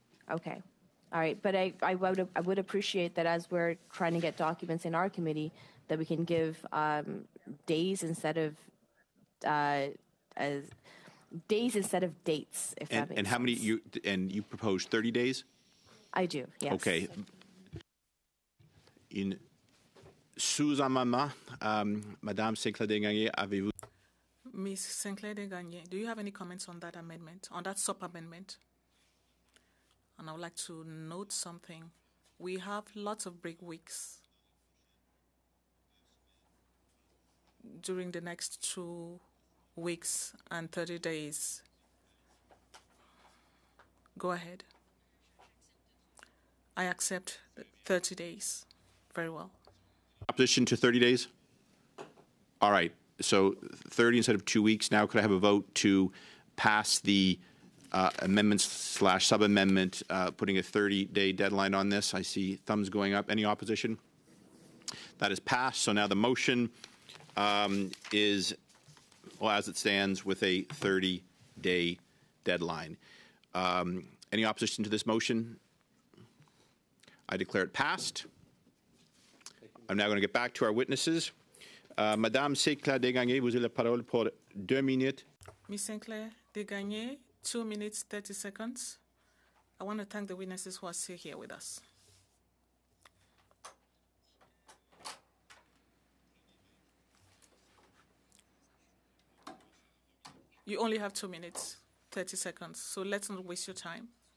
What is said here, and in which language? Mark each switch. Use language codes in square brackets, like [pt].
[en] Okay, all right, but I would appreciate that as we're trying to get documents in our committee, that we can give days instead of dates, if that makes sense. And how many you proposed 30 days? I do, yes. Okay. [fr] In sous-amendement, Madame Sinclair-Desgagnés, avez-vous? [en] Ms. Sinclair-Desgagnés, do you have any comments on that amendment, on that sub-amendment? And I would like to note something. We have lots of break weeks during the next 2 weeks and 30 days. Go ahead. I accept 30 days. Very well. Opposition to 30 days? All right. So 30 instead of 2 weeks. Now could I have a vote to pass the amendments / sub-amendment, putting a 30-day deadline on this? I see thumbs going up. Any opposition? That is passed. So now the motion is, well, as it stands, with a 30-day deadline. Any opposition to this motion? I declare it passed. I'm now going to get back to our witnesses. [fr] Madame Sinclair-Desgagnés, vous avez la parole pour 2 minutes. [en] Ms. Sinclair-Desgagnés, 2 minutes, 30 seconds. I want to thank the witnesses who are still here with us. You only have 2 minutes, 30 seconds, so let's not waste your time.